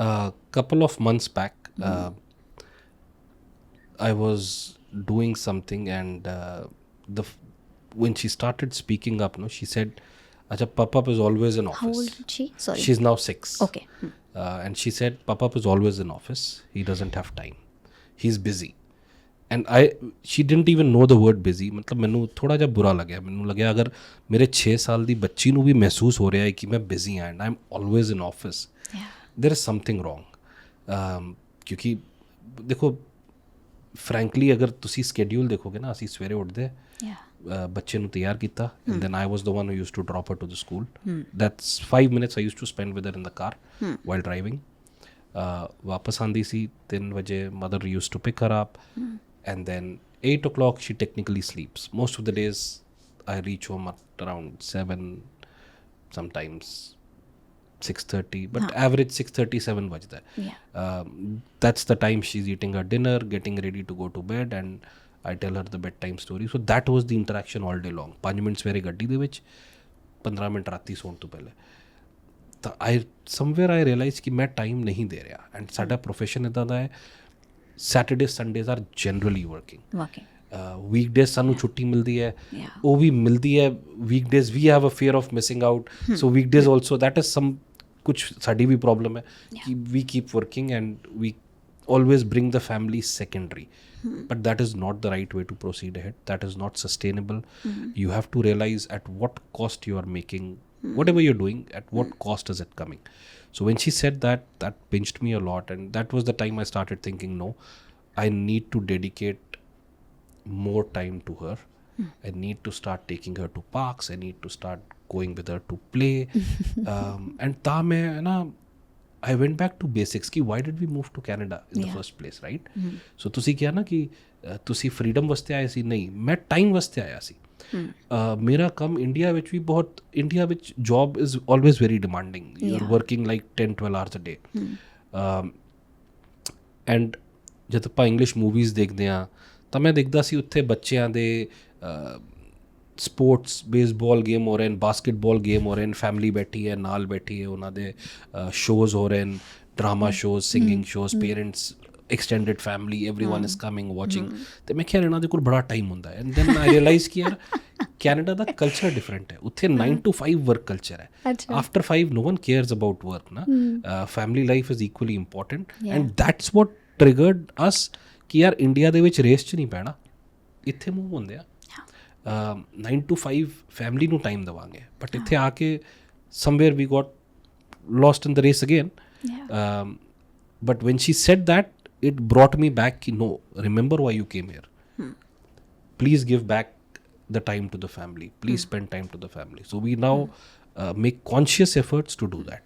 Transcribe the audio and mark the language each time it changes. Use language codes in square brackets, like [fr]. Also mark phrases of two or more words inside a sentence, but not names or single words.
[en] Couple of months back, I was doing something, and when she started speaking up, no, she said, "Acha, Papa is always in office." How old is she? Sorry. She's now 6. Okay. And she said, "Papa is always in office. He doesn't have time. He's busy." And she didn't even know the word busy. [pa] मतलब ਮੈਨੂੰ ਥੋੜਾ ਜਿਹਾ ਬੁਰਾ ਲੱਗਿਆ. ਮੈਨੂੰ ਲੱਗਿਆ ਅਗਰ ਮੇਰੇ 6 ਸਾਲ ਦੀ ਬੱਚੀ ਨੂੰ ਵੀ ਮਹਿਸੂਸ ਹੋ ਰਿਹਾ ਹੈ ਕਿ ਮੈਂ ਬਿਜ਼ੀ ਹਾਂ [en] and I am always in office, there is something wrong. [pa] ਕਿਉਂਕਿ ਦੇਖੋ ਫਰੈਂਕਲੀ ਅਗਰ ਤੁਸੀਂ ਸਕੇਡਿਊਲ ਦੇਖੋਗੇ ਨਾ, ਅਸੀਂ ਸਵੇਰੇ ਉੱਠਦੇ, ਬੱਚੇ ਨੂੰ ਤਿਆਰ ਕੀਤਾ, [en] and then I was the one who used to drop her to the school. ਦੈਟਸ 5 minutes I used to spend with her in the car while driving. [pa] ਵਾਪਸ ਆਉਂਦੀ ਸੀ 3 ਵਜੇ, [en] mother used to pick her up. And then 8 o'clock she technically sleeps. Most of the days I reach home at around 7, sometimes 6:30, but average 6:30, 7 [pa] ਵਜਦਾ ਹੈ. [en] That's the time she's eating her dinner, getting ready to go to bed, and I tell her the bedtime story. So that was the interaction all day long. [pa] 5 minutes ਸਵੇਰੇ ਗੱਡੀ ਦੇ ਵਿੱਚ, 15 ਮਿੰਟ ਰਾਤੀ ਸੌਣ ਤੋਂ ਪਹਿਲੇ. ਤਾਂ [en] somewhere I realized [pa] ਕਿ ਮੈਂ ਟਾਈਮ ਨਹੀਂ ਦੇ ਰਿਹਾ. ਐਂਡ ਸਾਡਾ ਪ੍ਰੋਫੈਸ਼ਨ ਇੱਦਾਂ ਦਾ ਹੈ, [en] Saturdays, Sundays are generally working. [pa] Weekdays ਸਾਨੂੰ ਛੁੱਟੀ ਮਿਲਦੀ ਹੈ, ਉਹ ਵੀ ਮਿਲਦੀ ਹੈ. [en] Weekdays we have a fear of missing out. So weekdays also, that is some [pa] ਕੁਛ ਸਾਡੀ ਵੀ ਪ੍ਰੋਬਲਮ ਹੈ ਕਿ [en] we keep working and we always bring the family secondary. But that is not the right way to proceed ahead. That is not sustainable. You have to realize at what cost you are making whatever you're doing, at what cost is it coming. So when she said that, that pinched me a lot, and that was the time I started thinking, no, I need to dedicate more time to her. I need to start taking her to parks. I need to start going with her to play. And [pa] ਤਾਂ ਮੈਂ ਨਾ, [en] I went back to basics ki why did we move to Canada in the first place, right? [pa] So ਤੁਸੀਂ ਕਿਹਾ ਨਾ ਕਿ ਤੁਸੀਂ ਫਰੀडम ਵਾਸਤੇ ਆਏ ਸੀ, ਨਹੀਂ, ਮੈਂ ਟਾਈਮ ਵਾਸਤੇ ਆਇਆ ਸੀ. ਮੇਰਾ ਕੰਮ ਇੰਡੀਆ ਵਿੱਚ ਵੀ ਬਹੁਤ, ਇੰਡੀਆ ਵਿੱਚ [en] job is always very demanding. you are working like 10-12 hours a day. [pa] ਐਂਡ ਜਦ ਆਪਾਂ [en] English movies [pa] ਦੇਖਦੇ ਹਾਂ ਤਾਂ ਮੈਂ ਦੇਖਦਾ ਸੀ ਉੱਥੇ ਬੱਚਿਆਂ ਦੇ ਸਪੋਰਟਸ, [en] baseball game [pa] ਹੋ ਰਹੇ ਨੇ, [en] basketball game [pa] ਹੋ ਰਹੇ ਨੇ, ਫੈਮਿਲੀ ਬੈਠੀ ਹੈ ਨਾਲ, ਬੈਠੀ ਹੈ, ਉਹਨਾਂ ਦੇ ਸ਼ੋਜ਼ ਹੋ ਰਹੇ ਨੇ, [en] drama shows, singing shows, parents, extended family, everyone is coming, watching. [pa] ਤੇ ਮੈਂ ਕਿਹਾ ਇਹਨਾਂ ਦੇ ਕੋਲ ਬੜਾ ਟਾਈਮ ਹੁੰਦਾ ਹੈ. [en] and then I realize [pa] ਕਿ ਯਾਰ ਕੈਨੇਡਾ ਦਾ ਕਲਚਰ ਡਿਫਰੈਂਟ ਹੈ. [en] ਉੱਥੇ 9 to 5 work culture ਹੈ. ਆਫਟਰ 5 no one cares about work ਨਾ. family life is equally important, and that's what triggered us [pa] ਕਿ ਯਾਰ ਇੰਡੀਆ ਦੇ ਵਿੱਚ ਰੇਸ 'ਚ ਨਹੀਂ ਪੈਣਾ, ਇੱਥੇ ਮੂਵ ਹੁੰਦੇ ਆ. 9 to 5 ਫੈਮਿਲੀ ਨੂੰ ਟਾਈਮ ਦੇਵਾਂਗੇ, ਬਟ ਇੱਥੇ ਆ ਕੇ [en] somewhere we got lost in the race again. But when she said that, it brought me back, no, remember why you came here. Please give back the time to the family. Please spend time to the family. So we now make conscious efforts to do that.